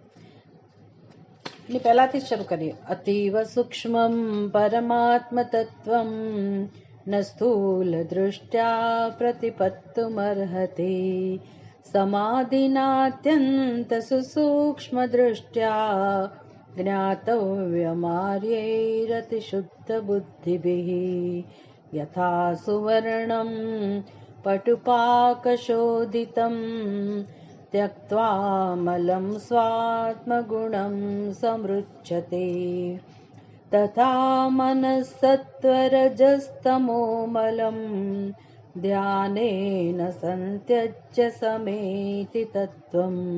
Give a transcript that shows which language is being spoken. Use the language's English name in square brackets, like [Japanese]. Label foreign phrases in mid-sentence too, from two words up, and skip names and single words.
[Gujarati] એની પહેલાથી જ શરૂ કરીએ. [Sanskrit] અતીવ સૂક્ષ્મં પરમાત્મ તત્વં ન સ્થૂલ દૃષ્ટ્યા પ્રતિપત્તુમર્હતિ સમાધિનાત્યંત સુસૂક્ષ્મ દૃષ્ટ્યા જ્ઞાતવ્યમાર્યૈરતિ શુદ્ધ બુદ્ધિભિઃ યથા સુવર્ણં પટુપાકશોધિતં त्यक्त्वामलं स्वात्मगुणं समृच्छते तथा मनस्सत्त्वरजस्तमोमलं ध्यानेन सन्त्यज्य समेति तत्त्वम्